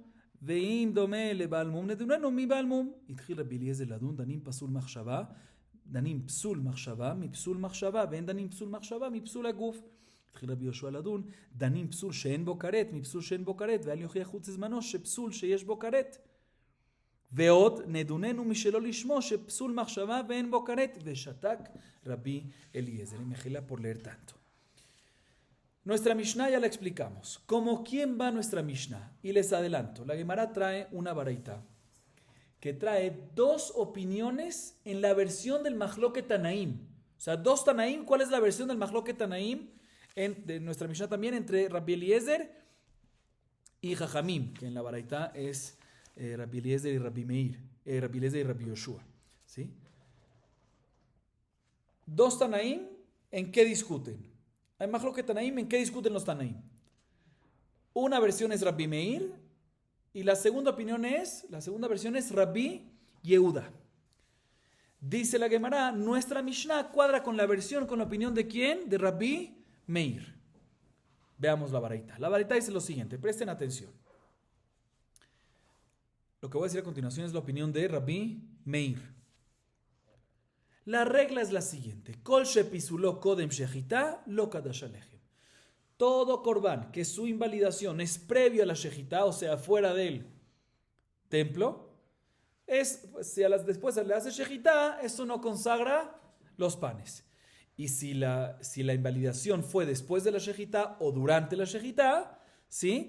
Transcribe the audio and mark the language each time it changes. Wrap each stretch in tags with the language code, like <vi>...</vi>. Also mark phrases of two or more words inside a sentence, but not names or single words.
<he>ואם דומה לבעל מום, נדוננו מבעל מום. התחיל רבי אליעזר לדון, דנים פסול מחשבה מפסול מחשבה, ואין דנים פסול מחשבה מפסול הגוף. התחיל רבי יהושע לדון, דנים פסול שאין בו כרת מפסול שאין בו כרת, ואל יוכיח חוץ לזמנו שפסול שיש בו כרת. ועוד נדוננו משלא לשמו שפסול מחשבה ואין בו כרת, ושתק רבי אליעזר.</he> <es>Y me gila por leer tanto. Nuestra Mishnah ya la explicamos. ¿Cómo quién va nuestra Mishnah? Y les adelanto, la Gemara trae una baraita que trae dos opiniones en la versión del</es> <he>מחלוקת תנאים.</he> <es>O sea, dos Tanaim. ¿Cuál es la versión del</es> <he>מחלוקת תנאים?</he> <es>De nuestra Mishnah también entre Rabbi Eliezer y Jajamim, que en la baraita es Rabbi Eliezer y Rabbi Meir, Rabbi Eliezer y Rabbi Yoshua. ¿Sí? Dos Tanaim, ¿en qué discuten? Hay</es> <he>מחלוקת תנאים,</he> <es>¿en qué discuten los Tanaim? Una versión es Rabbi Meir y la segunda versión es Rabbi Yehuda. Dice la Gemara, nuestra Mishnah cuadra con la opinión de ¿quién? De Rabbi Meir. Veamos la baraita. La baraita dice lo siguiente, presten atención. Lo que voy a decir a continuación es la opinión de Rabbi Meir. La regla es la siguiente.</es> <he>כל שפסולו קודם שחיטה לא קידש הלחם.</he> <es>Todo korban que su invalidación es previo a la shechita, o sea, fuera del templo, después le hace shechita, eso no consagra los panes. Y si la invalidación fue después de la shechita o durante la shechita, ¿sí?</es>